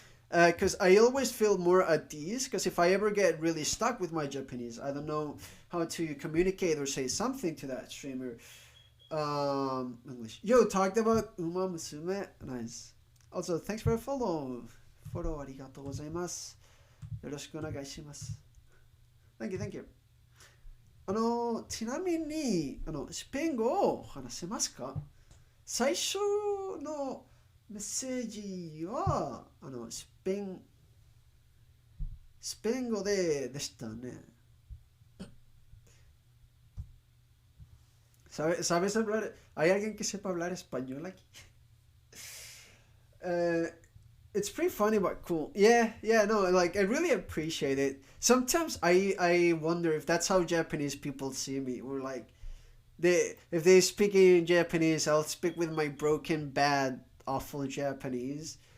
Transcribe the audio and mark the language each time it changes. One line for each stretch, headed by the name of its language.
English: Because I always feel more at ease. Because if I ever get really stuck with my Japanese, I don't know how to communicate or say something to that streamer. English. Yo, talked about Uma Musume. Nice. Also, thanks for a follow.
Japanese: Follow ありがとうございます。よろしくお願いします。
English: Thank you, thank you.
Japanese: ちなみに、スペイン語を話せますか？最初のメッセージは、スペイン語でしたね。
Spanish: ¿Sabes hablar? ¿Hay alguien que sepa hablar español aquí?
English: Uh, it's pretty funny but cool. Yeah, yeah, no, like I really appreciate it. Sometimes I wonder if that's how Japanese people see me. Or like if they speak in Japanese, I'll speak with my broken, bad, awful Japanese.